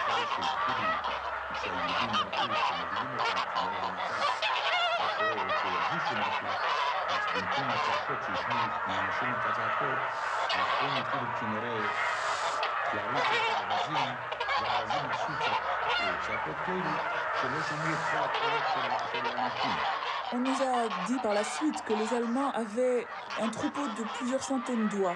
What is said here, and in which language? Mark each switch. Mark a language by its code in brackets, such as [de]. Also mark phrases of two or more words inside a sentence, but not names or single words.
[he] של כלי שהיהודים ראו שמובילים אותם כמו או שירגישו משהו, אז במקום הצעקות שישמעו מהאנשים את הצעקות, אז הם התחילו כנראה להריץ את האווזים, והאווזים עשו צעקות כאלו שלא שמעו את כל הקולות של האנשים. [fr] On nous a dit par la suite que les Allemands avaient un troupeau de plusieurs centaines d'oies.